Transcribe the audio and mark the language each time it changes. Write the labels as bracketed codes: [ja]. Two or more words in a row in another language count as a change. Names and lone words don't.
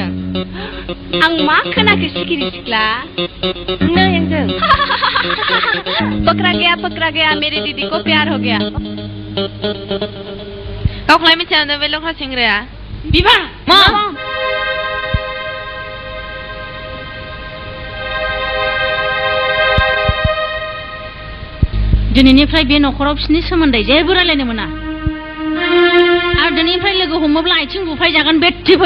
[brx] आं मा खोनाखो सिखिरि सिख्ला नै आंजों [hi] पकड़ा गया मेरी दीदी को प्यार हो गया [brx] गावखौलाय मिथिया बे लख्रा सेंग्राया बिबा मा दिनैनिफ्राय बे नखराव बिसोरनि सोमोन्दै जेबो रायलायनो मोना आरो दिनैनिफ्राय लोगो हमोब्ला आथिं बुफाय जागोन बेट्टिफोर